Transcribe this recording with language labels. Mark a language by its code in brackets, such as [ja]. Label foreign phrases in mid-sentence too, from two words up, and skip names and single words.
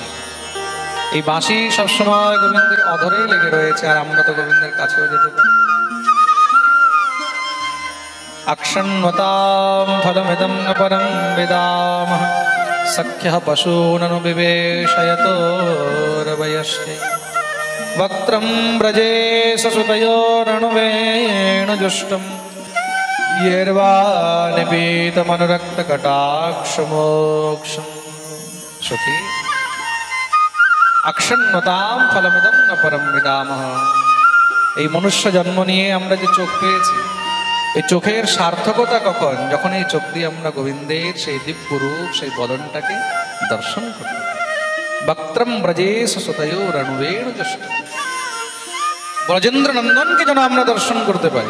[bn] এই বাঁশি সবসময় গোবিন্দের অধরেই লেগে রয়েছে, আর আমরা তো গোবিন্দের কাছেও যেতে পারি। [sa] আকশন্নতাম ফলমিদং ন পরম বিদামহ সখ্যঃ পশূননু বিবেশয়তো রবয়স্তে वक्त्रं व्रजे ससुतयोरणुवेणुजुष्टं येर्वानिपीतमनुरक्तकटाक्षमोक्षं। सुखी अक्षण्णतां फलमिदं न परं विदामः। [bn] এই মনুষ্য জন্ম নিয়ে আমরা যে চোখ পেয়েছি, এই চোখের সার্থকতা কখন? যখন এই চোখ দিয়ে আমরা গোবিন্দের সেই দিব্য রূপ, সেই বদনটাকে দর্শন করি। [sa] বক্ত্রম ব্রজে সসুতয়োরণুবেণুজুষ্টম, [bn] ব্রজেন্দ্র নন্দনকে যেন আমরা দর্শন করতে পারি।